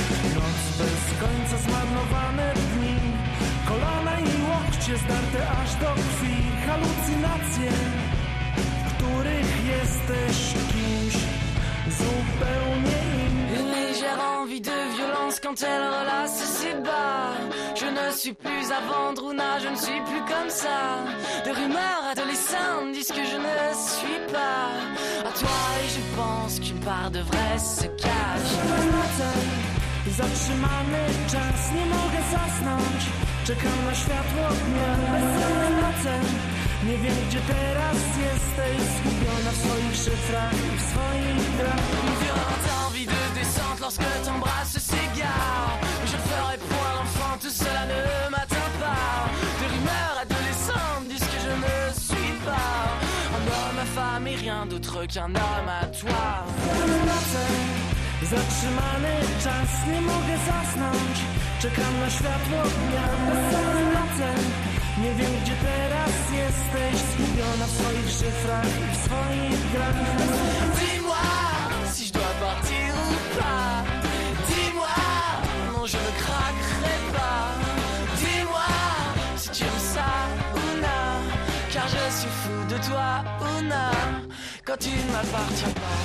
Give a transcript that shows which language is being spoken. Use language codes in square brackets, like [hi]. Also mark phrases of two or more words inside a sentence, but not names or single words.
[fr] Une légère envie de violence quand elle relasse ses bas. Je ne suis plus à vendre, Ouna, je ne suis plus comme ça. De rumeurs adolescentes disent que je ne suis pas à toi, et je pense qu'une part de vrai se cache. [pl] Zatrzymany czas, nie mogę zasnąć. Czekam na światło dnia. Bezsennym nocem, nie wiem gdzie teraz jesteś. Zgubiona w swoich szyfrach i w swoich grach. [fr] Une violente envie de descente lorsque ton bras s'égare. Je ferai point l'enfant, tout cela ne m'atteint pas. Des rumeurs adolescentes disent que je ne suis pas un homme, ma femme et rien d'autre qu'un homme à toi. [pl] Zatrzymany czas, nie mogę zasnąć. Czekam na światło dnia. Bezsennym nocem, nie wiem gdzie teraz jesteś. Zgubiona w swoich szyfrach i w swoich grach. [fr] Dis-moi si je dois partir ou pas. Dis-moi, non je ne craquerai pas. Dis-moi si tu aimes ça ou non. Car je suis fou de toi ou non. Quand tu ne m'appartiens pas.